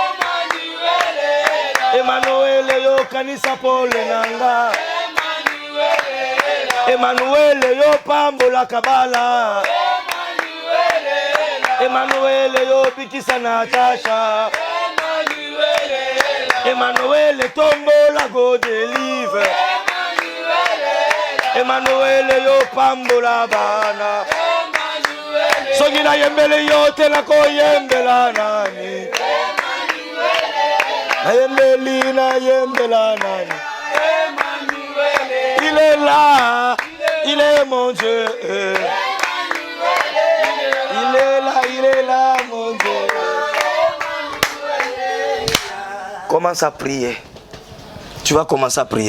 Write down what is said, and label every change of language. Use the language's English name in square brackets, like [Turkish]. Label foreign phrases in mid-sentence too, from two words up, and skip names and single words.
[Lingala] Emmanuel yo kanisa Pole nanga. Emmanuel yo pambola kabala. Emmanuel yo bikisa Natasha. Emmanuel tombola [English] go deliver. [Lingala] Emmanuel yo pambola bana. Sogina yembele yote na ko yembela nani. Yembeli na yembela nani. [French] Il est là, il est mon Dieu. Il est là, mon Dieu. Commence à prier. Tu vas commencer à prier.